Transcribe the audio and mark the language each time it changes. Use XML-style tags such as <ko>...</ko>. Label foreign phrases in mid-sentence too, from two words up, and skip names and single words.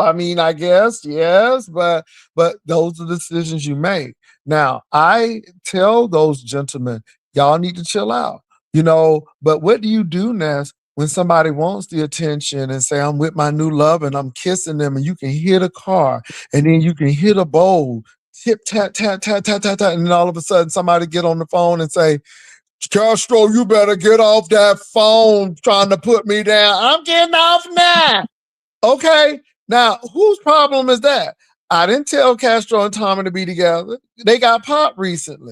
<en>I mean, I guess yes, but those are the decisions you make. Now, I tell those gentlemen, y'all need to chill out. But what do you do, Ness, when somebody wants the attention and say, I'm with my new love and I'm kissing them, and you can hit a car and then you can hit a bowl, tip, tat, tat, tat, tat, tat, tat, and then all of a sudden somebody get on the phone and say, Castro, you better get off that phone trying to put me down. I'm getting off now. Okay, now whose problem is that? I didn't tell Castro and Tommy to be together. They got popped recently.</en>